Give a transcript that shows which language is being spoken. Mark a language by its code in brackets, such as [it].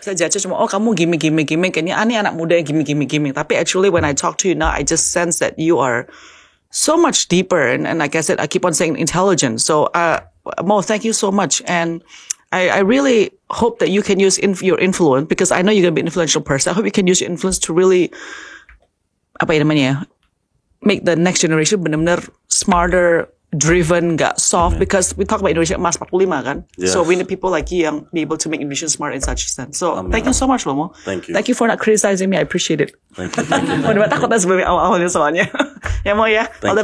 [id] Saya judge-nya cuma, oh kamu gimmick, kayaknya ini anak muda yang gimmick. [en] Tapi actually when I talk to you now, I just sense that you are so much deeper, and like I said, I keep on saying intelligent. So, Mo, thank you so much, and I really hope that you can use your influence, because I know you're gonna be an influential person. I hope you can use your influence to really, make the next generation [id] benar-benar [en] smarter, driven, [id] nggak [en] soft, because we talk about Indonesia Emas 45 kan. Yes. So we need people like you [id] yang [en] be able to make Indonesia smart in such a sense. So thank you so much [id] loh [en] Mo. Thank you. Thank you for not criticizing me. I appreciate it. Thank you. Thank you. [id] Udah takut lah sebelum awal-awalnya soalnya. Ya Mo ya. [en] All the